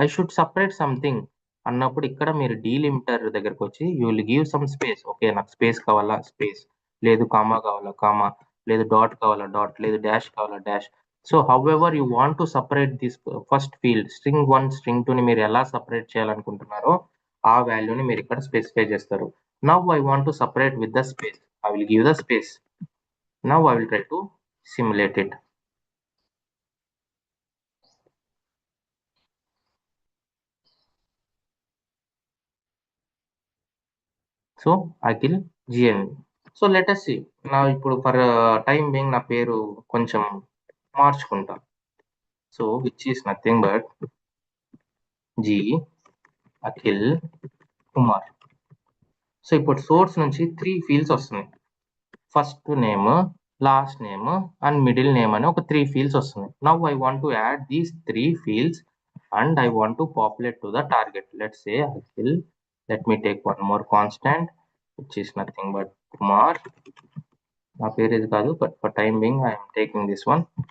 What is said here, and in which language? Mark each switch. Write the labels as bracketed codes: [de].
[en] I should separate something [te] అన్నప్పుడు ఇక్కడ మీరు డీలిమిటర్ దగ్గరకు వచ్చి [en] You will give some space. [te] Okay, నాకు స్పేస్ కావాలా, స్పేస్, లేదు కామా కావాలా, కామా, లేదు డాట్ కావాలా, డాట్, లేదు డాష్ కావాలా, dash. [en] so however you want to separate this first field, [te] string 1 string 2 ని మీరు ఎలా సపరేట్ చేయాలనుకుంటున్నారో ఆ వాల్యూని మీరు ఇక్కడ స్పెసిఫై చేస్తారు. [en] Now I want to separate with the space. I will give the space. Now I will try to simulate it. So Akhil GN. So let us see. [te] Now ఇప్పుడు for time being నా పేరు కొంచెం మార్చుకుంటా. [en] So which is nothing but G Akhil Kumar. [te] So ఇప్పుడు source నుంచి 3 fields వస్తున్నాయి, first name, last name and middle name అని ఒక 3 fields వస్తున్నాయి. [en] Now I want to add these 3 fields and I want to populate to the target. Let's say Akhil. Let me take one more constant, which is nothing but Kumar. [te] నా పేరు ఇది కాదు, [en] but for time being I am taking this one.